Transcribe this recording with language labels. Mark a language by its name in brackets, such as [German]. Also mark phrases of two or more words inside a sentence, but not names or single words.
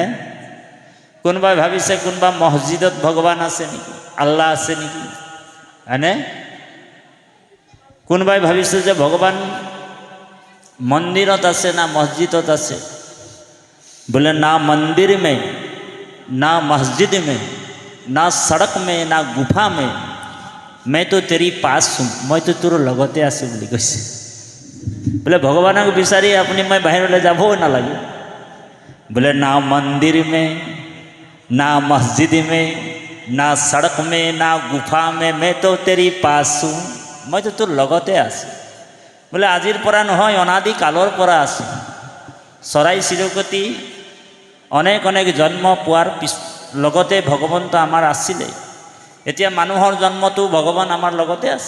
[Assamese] কোনোবাই ভাবিছে কোনোবা মছজিদত ভগৱান আছে নেকি, আল্লাহ আছে নেকি, হয়নে? কোনোবাই ভাবিছে যে ভগৱান মন্দিৰত আছে না মছজিদত আছে। [Hindi] বোলে ना मंदिर में, ना मस्जिद में, ना सड़क में, ना गुफा में, मैं तो तेरी पास हूँ, [Assamese] মইতো তোৰ লগতে আছোঁ বুলি কৈছে। বোলে ভগৱানক বিচাৰি আপুনি মই বাহিৰলৈ যাবও নালাগে। [Hindi] বোলে ना मंदिर में, ना मस्जिद में, ना सड़क में, ना गुफा में, मैं तो तेरी पास हूँ, [Assamese] মইতো তোৰ লগতে আছোঁ। বোলে আজিৰ পৰা নহয়, অনাদি কালৰ পৰা আছোঁ। চৰাই চিৰিকটি অনেক অনেক জন্ম পোৱাৰ লগতে ভগৱন্ত আমাৰ আছিলে। এতিয়া মানুহৰ জন্মটো ভগৱান আমাৰ লগতে আছে।